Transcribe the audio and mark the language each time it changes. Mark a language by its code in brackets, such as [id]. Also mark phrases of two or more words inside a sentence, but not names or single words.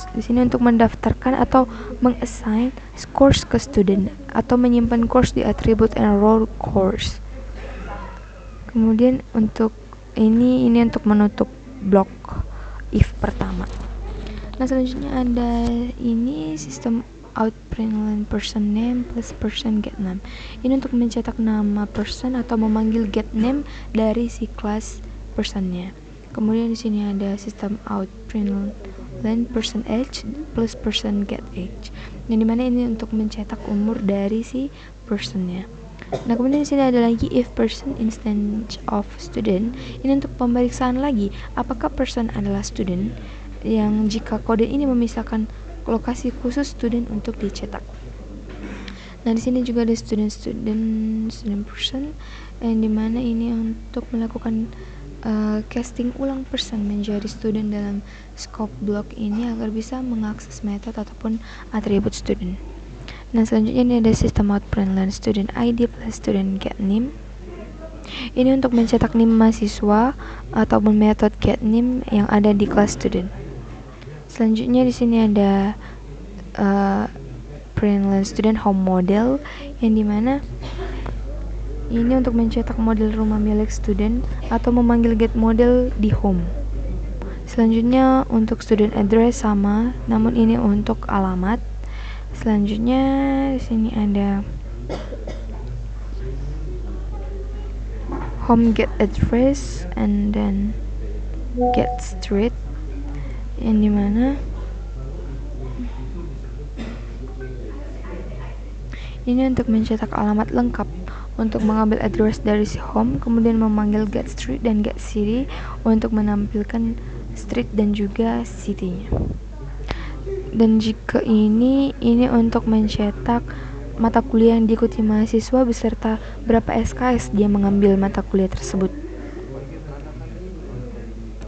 [id] Di sini untuk mendaftarkan atau mengassign course ke student atau menyimpan course di atribut [en] enroll course. [id] Kemudian untuk ini untuk menutup blok if pertama. Nah, selanjutnya ada ini [en] sistem out println person name plus person get name. [id] Ini untuk mencetak nama person atau memanggil [en] get name [id] dari si kelas personnya. Kemudian di sini ada [en] sistem out println person age plus person get age. [id] Yang dimana ini untuk mencetak umur dari si personnya. Nah, kemudian di sini ada lagi [en] if person instance of student. [id] Ini untuk pemeriksaan lagi apakah person adalah student, yang jika kode ini memisahkan lokasi khusus student untuk dicetak. Nah, di sini juga ada [en] student person, [id] yang dimana ini untuk melakukan casting ulang person menjadi student dalam [en] scope block [id] ini agar bisa mengakses metode ataupun atribut student. Nah, selanjutnya ini ada [en] sistem out println student ID plus student get name. [id] Ini untuk mencetak name mahasiswa ataupun metode [en] get name [id] yang ada di kelas student. Selanjutnya di sini ada [en] println student home model, [id] yang dimana ini untuk mencetak model rumah milik student atau memanggil [en] get model [id] di home. Selanjutnya untuk [en] student address [id] sama, namun ini untuk alamat. Selanjutnya di sini ada [en] home get address and then get street, [id] yang dimana ini untuk mencetak alamat lengkap untuk mengambil address dari si home, kemudian memanggil [en] get street [id] dan [en] get city [id] untuk menampilkan street dan juga city-nya. Dan jika ini untuk mencetak mata kuliah yang diikuti mahasiswa beserta berapa SKS dia mengambil mata kuliah tersebut.